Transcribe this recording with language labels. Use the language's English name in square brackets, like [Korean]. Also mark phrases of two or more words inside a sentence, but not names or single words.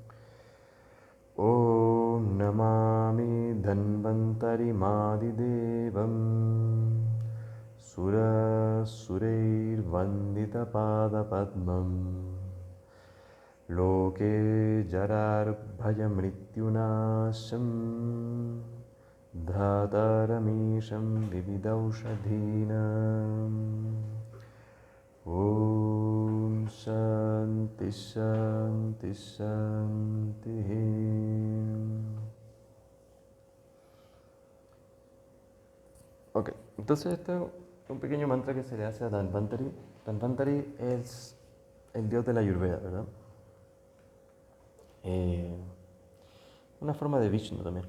[Sanskrit] ॐ नमामि धन्वन्तरि मादिदेवं सुर सुरैर् वन्दित पाद पद्मं लोके जरार् भयमृत्युनाशं धातारमीशं विविधौषधीनाम्. ॐ शान्ति शान्ति शान्ति. [Spanish] Ok, entonces este es un pequeño mantra que se le hace a Dhanvantari. Dhanvantari es el dios de la Ayurveda, ¿verdad? Una forma de Vishnu también.